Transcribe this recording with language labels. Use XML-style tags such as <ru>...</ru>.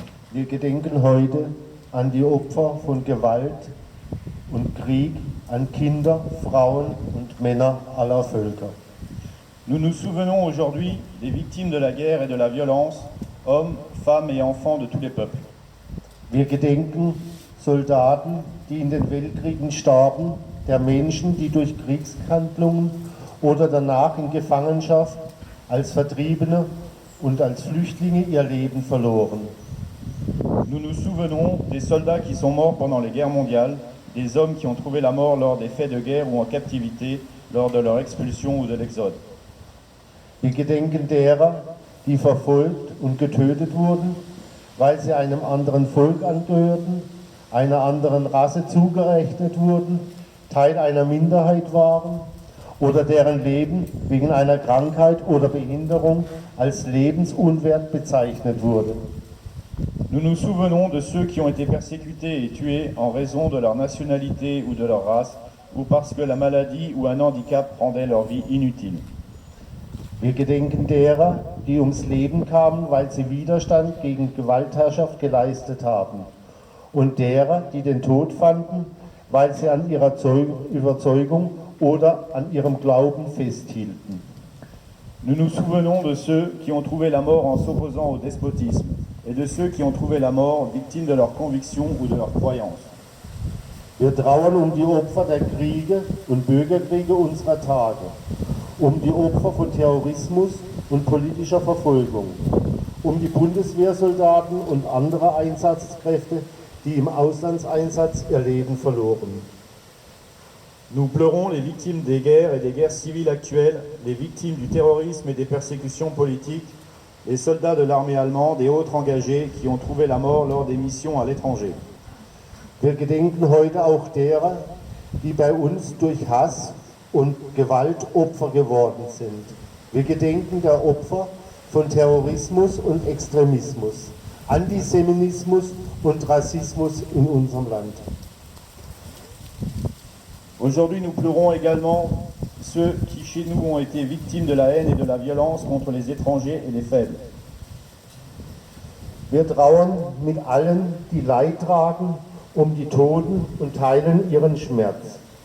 <de>Wir gedenken heute an die Opfer von Gewalt und Krieg, an Kinder, Frauen und Männer aller Völker.</de> <fr>Nous nous souvenons aujourd'hui des victimes de la guerre et de la violence, hommes, femmes et enfants de tous les peuples.</fr> <de>Wir gedenken Soldaten, die in den Weltkriegen starben, der Menschen, die durch Kriegshandlungen oder danach in Gefangenschaft als Vertriebene und als Flüchtlinge ihr Leben verloren.</de> <fr>Nous nous souvenons des soldats qui sont morts pendant les guerres mondiales, des hommes qui ont trouvé la mort lors des faits de guerre ou en captivité, lors de leur expulsion ou de l'exode.</fr> <de>Wir gedenken derer, die verfolgt und getötet wurden, weil sie einem anderen Volk angehörten, einer anderen Rasse zugerechnet wurden, Teil einer Minderheit waren oder deren Leben wegen einer Krankheit oder Behinderung als lebensunwert bezeichnet wurde.</de> <fr>Nous nous souvenons de ceux qui ont été persécutés et tués en raison de leur nationalité ou de leur race, ou parce que la maladie ou un handicap rendait leur vie inutile.</fr> <de>Wir gedenken derer, die ums Leben kamen, weil sie Widerstand gegen Gewaltherrschaft geleistet haben, und derer, die den Tod fanden, weil sie an ihrer Überzeugung oder an ihrem Glauben festhielten.</de> <fr>Nous nous souvenons de ceux qui ont trouvé la mort en s'opposant au despotisme, et de ceux qui ont trouvé la mort victimes de leurs convictions ou de leurs croyances.</fr> <de>Wir trauern um die Opfer der Kriege und Bürgerkriege unserer Tage, um die Opfer von Terrorismus und politischer Verfolgung, um die Bundeswehrsoldaten und andere Einsatzkräfte, die im Auslandseinsatz ihr Leben verloren.</de> <fr>Nous pleurons les victimes des guerres et des guerres civiles actuelles, les victimes du terrorisme et des persécutions politiques, les soldats de l'armée allemande et autres engagés qui ont trouvé la mort lors des missions à l'étranger.</fr> <de>Wir gedenken heute auch derer, die bei uns durch Hass und Gewalt Opfer geworden sind. Wir gedenken der Opfer von Terrorismus und Extremismus, Antisemitismus und Rassismus in unserem Land.</de> <fr>Aujourd'hui, nous pleurons également ceux qui, chez nous, ont été victimes de la haine et de la violence contre les étrangers et les faibles.</fr> <de>Wir trauern mit allen, die Leid tragen, um die Toten und teilen ihren Schmerz.</de>